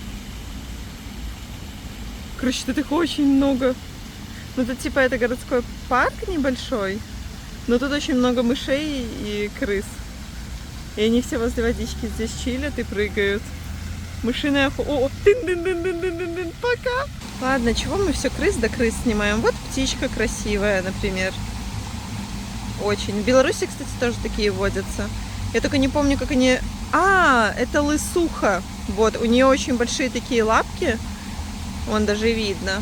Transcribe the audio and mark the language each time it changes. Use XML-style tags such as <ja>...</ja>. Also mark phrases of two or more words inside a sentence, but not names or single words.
<ru>Короче, тут их очень много. Ну, тут типа это городской парк небольшой, но тут очень много мышей и крыс. И они все возле водички здесь чилят и прыгают. Мышиная охота. О, тын-дын-дын-дын-дын-дын, пока! Ладно, чего мы все крыс да крыс снимаем? Вот птичка красивая, например. Очень. В Беларуси, кстати, тоже такие водятся. Я только не помню, как они... это лысуха. Вот, у нее очень большие такие лапки. Вон даже видно.</ru>